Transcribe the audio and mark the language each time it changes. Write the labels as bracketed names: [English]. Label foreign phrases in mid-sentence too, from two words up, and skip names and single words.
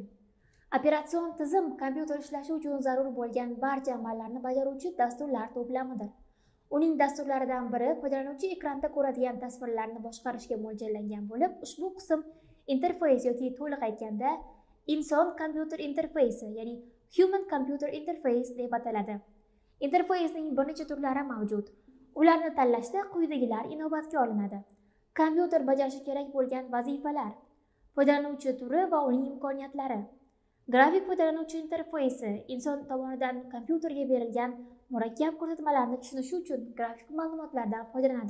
[Uzbek] Operatsion tizim kompyuter ishlashi uchun zarur bo'lgan barcha amallarni bajaruvchi dasturlar to'plamidir. Uning dasturlaridan biri foydalanuvchi ekranda ko'radigan tasvirlarni boshqarishga mo'ljallangan bo'lib, ushbu qism interfeys yoki to'liq aytganda inson-kompyuter interfeysi, ya'ni [English] human computer interface [Uzbek] deb ataladi. Interfeysning bir necha turlari mavjud. Ularni tanlashda quyidagilar inobatga olinadi. Kompyuter bajarishi kerak bo'lgan vazifalar, foydalanuvchi turi va uning imkoniyatlari. Grafik foydalanuvchi interfeysi inson tomonidan kompyuterga berilgan murakkab ko'rsatmalarni tushunishi uchun grafik ma'lumotlardan foydalanadi.